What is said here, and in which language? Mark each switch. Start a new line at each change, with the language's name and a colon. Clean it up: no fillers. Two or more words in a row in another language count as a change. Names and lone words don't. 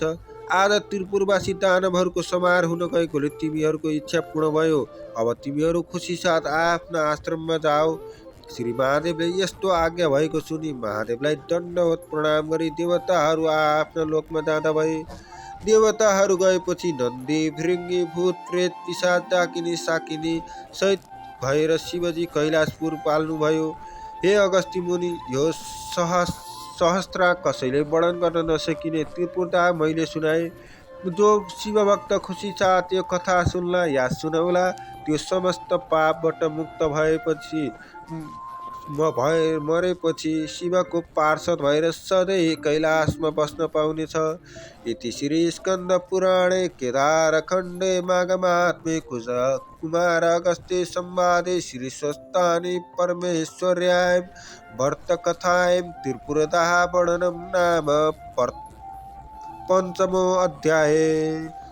Nepali: आज त्रिपुरवासी दानवहरूको समार हुन गएकोले तिमीहरूको इच्छा पूर्ण भयो। अब तिमीहरू खुसी साथ आफ्ना आश्रममा जाओ। श्री महादेवले यस्तो आज्ञा भएको सुनि महादेवलाई दण्डवत प्रणाम गरी देवताहरू आफ्ना लोकमा जाँदा भए। देवताहरू गएपछि नन्दी भृङ्गी भूत प्रेत पिशाच डाकिनी साकिनी सहित भएर शिवजी कैलाशपुर पाल्नुभयो। हे अगस्त्य मुनि, यो सहस्त्र कसैले वर्णन गर्न नसकिने त्रिपुरता मैले सुनाए। जो शिवभक्त खुसी साथ यो कथा सुन्ला या सुनौला त्यो समस्त पापबाट मुक्त भएपछि मरेपछि शिवको पार्षद भएर सधैँ कैलाशमा बस्न पाउनेछ।
Sanskrit: इति श्री स्कन्द पुराणे केदारखण्डे माघमात्मे कुमार अगस्त्य संवादे श्री स्वस्तानि परमेश्वर्यां व्रतकथायां त्रिपुरदाः वर्णनं नाम 5मो अध्याय।